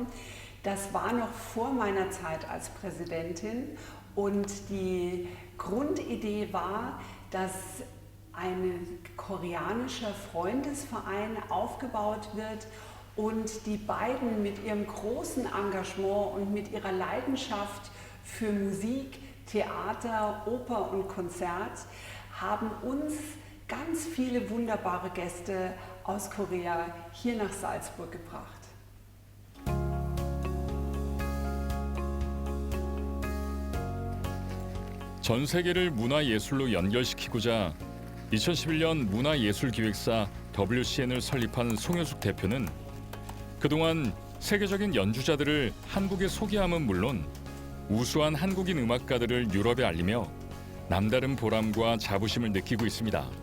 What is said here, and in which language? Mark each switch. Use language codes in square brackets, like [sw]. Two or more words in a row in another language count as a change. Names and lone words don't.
[de] Das war noch vor meiner Zeit als Präsidentin und die Grundidee war, dass ein koreanischer Freundesverein aufgebaut wird und die beiden mit ihrem großen Engagement und mit ihrer Leidenschaft für Musik, Theater, Oper und Konzert haben uns ganz viele wunderbare Gäste aus Korea hier nach Salzburg gebracht. [ko] 전 세계를 문화예술로 연결시키고자 2011년 문화예술기획사 WCN을 설립한 송효숙 대표는 그동안 세계적인 연주자들을 한국에 소개함은 물론 우수한 한국인 음악가들을 유럽에 알리며 남다른 보람과 자부심을 느끼고 있습니다.